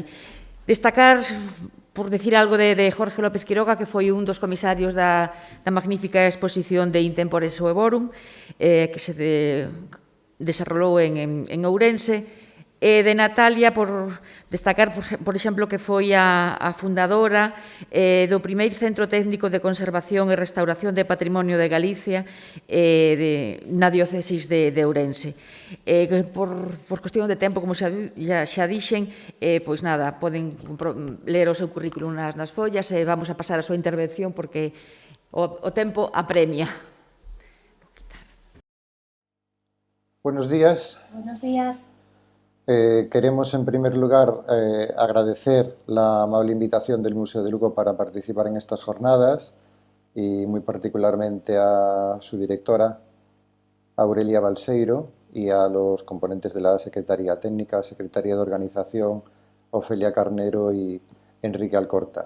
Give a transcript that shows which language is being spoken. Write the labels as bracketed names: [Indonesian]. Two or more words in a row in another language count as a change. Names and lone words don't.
[Galician] Destacar, [Spanish] por decir algo [Galician] de Jorge López Quiroga, que foi un dos comisarios da magnífica exposición de In Tempore Suevorum, que se desarrollou en Ourense, e de Natalia, por destacar, por exemplo, que foi a fundadora do primeiro Centro Técnico de Conservación e Restauración de Patrimonio de Galicia na diócesis de Ourense. Por cuestión de tempo, como xa dixen, pois nada, poden ler o seu currículum nas follas e vamos a pasar a súa intervención porque o tempo apremia. [Spanish] Buenos días. Buenos días. Queremos, en primer lugar, agradecer la amable invitación del Museo de Lugo para participar en estas jornadas y muy particularmente a su directora, Aurelia Balseiro, y a los componentes de la Secretaría Técnica, Secretaría de Organización, Ofelia Carnero y Enrique Alcorta.